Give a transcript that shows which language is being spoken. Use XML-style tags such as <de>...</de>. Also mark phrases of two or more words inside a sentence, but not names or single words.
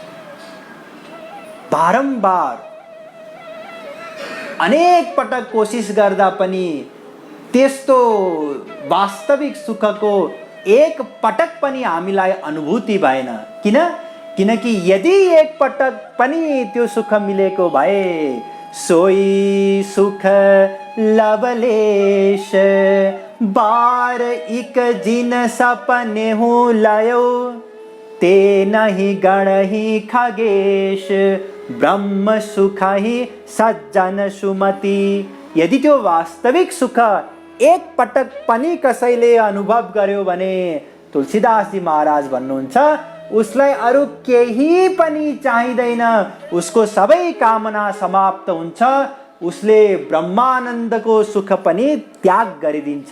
<ne>बारम्बार अनेक पटक कोसिस गर्दा पनि त्यस्तो वास्तविक सुखको एक पटक पनि हामीलाई अनुभूति भएन। किनकि यदि एक पटक पनि त्यो सुख मिलेको भए,</ne> <awa>सोई सुख लवलेश बार इक जिन सपने हूँ लयो, ते नहीं गणहि खगेश ब्रह्म सुख ही सज्जन सुमति।</awa> <ne>यदि त्यो वास्तविक सुख एक पटक पनि कसैले अनुभव गर्यो भने तुलसीदास जी महाराज भन्नुहुन्छ, उसलाई अरू केही पनि चाहिँदैन, उसको सबै कामना समाप्त हुन्छ, उसले ब्रह्मानन्दको सुख पनि त्याग गरिदिन्छ।</ne>